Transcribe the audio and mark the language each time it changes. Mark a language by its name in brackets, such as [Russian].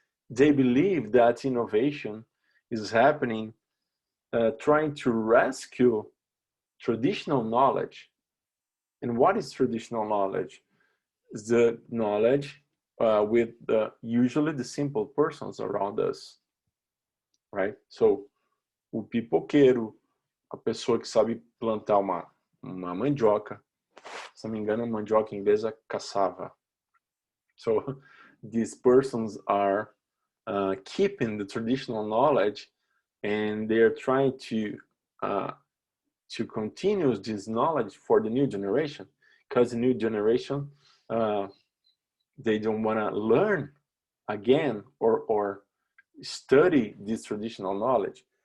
[English] They believe that innovation is happening trying to rescue traditional knowledge. And what is traditional knowledge? It's the knowledge with usually the simple persons around us, right? [Portuguese] So, o pipoqueiro, a pessoa que sabe plantar uma mandioca, se não me engano, mandioca em inglês é cassava. [English] So, these persons are keeping the traditional knowledge, and they are trying to continue this knowledge for the new generation, because the new generation they don't want to learn again or study this traditional knowledge.